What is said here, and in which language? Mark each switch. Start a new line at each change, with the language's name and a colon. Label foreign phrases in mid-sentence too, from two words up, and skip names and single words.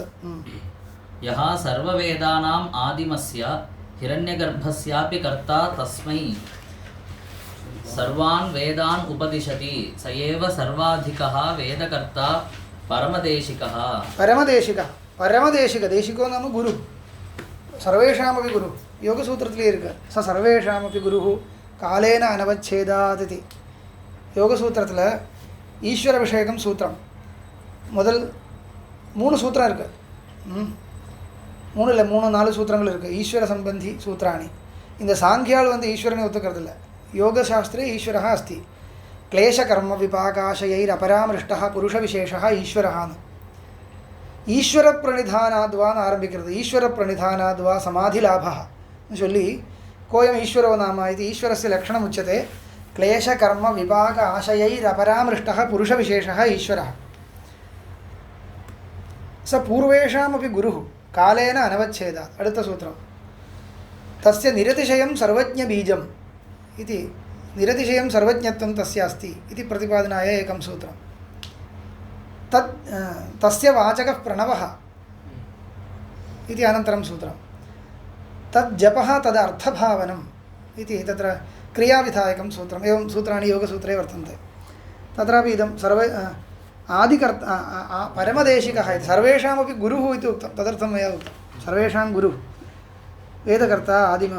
Sanskrit: यः सर्ववेदानाम् आदिमस्य हिरण्यगर्भस्यापि कर्ता तस्मै सर्वान् वेदान् उपदिशति स एव सर्वाधिकः वेदकर्ता परमदेशिकः. देशिको नाम गुरु, सर्वेषामपि गुरु.
Tamil: யோகசூத்திரத்திலே இருக்கு,
Sanskrit: स सर्वेषामपि गुरुः कालेन अनवच्छेदात् इति.
Tamil: யோகசூத்திரத்தில் ஈஸ்வர விஷயகம் சூத்திரம் முதல் 3 சூத்திரம் இருக்குது. 3 இல்லை 3-4 சூத்திரங்கள் இருக்குது
Sanskrit: ईश्वर सम्बन्धि सूत्राणि.
Tamil: இந்த சாங்கியால் ஈஸ்வரனை ஒத்துக்கிறதில்ல.
Sanskrit: योगशास्त्रे ईश्वरः अस्ति. क्लेशकर्म विपाकाशयैरपरामृष्टः पुरुषविशेषः ईश्वरः. ईश्वरप्रणिधानाद्वा आरम्भिक्கிறது. ईश्वरप्रणिधानाद्वा समाधिलाभः சொல்லி कोऽयम् ईश्वरो नाम इति ईश्वरस्य लक्षणम् उच्यते. क्लेशकर्म विपाक आशयैरपरामृष्टः पुरुषविशेषः ईश्वरः. स पूर्वेषामपि गुरुः कालेन अनवच्छेदात्.
Tamil: அடுத்த சூத்திரம்
Sanskrit: तस्य निरतिशयं सर्वज्ञबीजम् इति. निरतिशयं सर्वज्ञत्वं तस्य अस्ति इति प्रतिपादनाय एकं सूत्रम्. तस्य वाचकः प्रणवः इति अनन्तरं सूत्रं तद् जपः तदर्थभावनम् इति तत्र क्रियाविधायकं सूत्रम् एवं सूत्राणि योगसूत्रे वर्तन्ते तत्रापि इदं सर्वे आदिकर्ता परमदेशिकः इति सर्वेषामपि गुरुः इति उक्तं तदर्थं मया उक्तं सर्वेषां गुरुः वेदकर्ता आदिमः